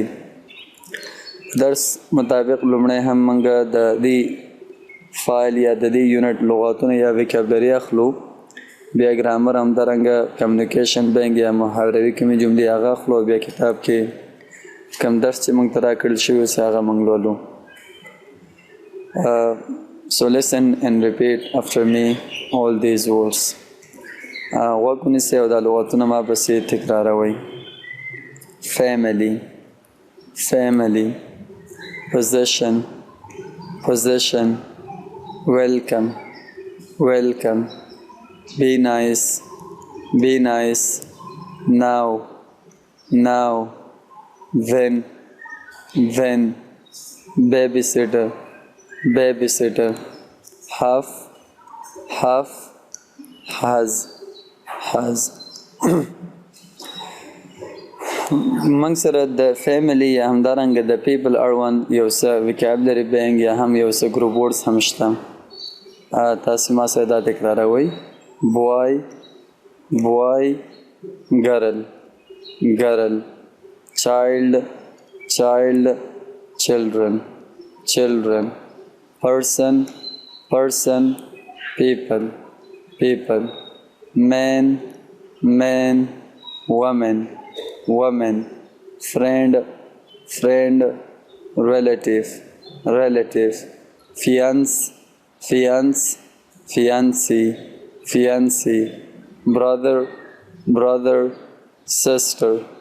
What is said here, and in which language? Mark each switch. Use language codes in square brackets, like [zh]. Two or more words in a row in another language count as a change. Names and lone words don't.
[ps] درس مطابق لومړی هم موږ د دې فایل یا د دې یونټ لغاتونه یا ویکابلري اخلو، بیا ګرامر همدارنګه [en] communication bank [ps] یا محاوروي کومې جملې هغه اخلو، بیا کتاب کې کوم درس چې موږ ته راکړل شوی اوس هغه موږ لولو. [en] So listen and repeat after me all these words. [ps] غوږ ونیسئ او دا لغتونه ما پسې تکراروئ. [en] family, family, possession, possession, welcome, welcome, be nice, be nice, now, now, when, babysitter, babysitter, half, has. [ps] موږ سره د فیملی یا همدارنګه د پیپل اړوند یو څه [en] vocabulary bank [ps] یا هم یو څه [en] group words [ps] هم شته. تاسو ما سره دا تکراروئ. [en] boy, girl, child, children, person, people, man, woman, friend, relative, fiancé, brother, sister,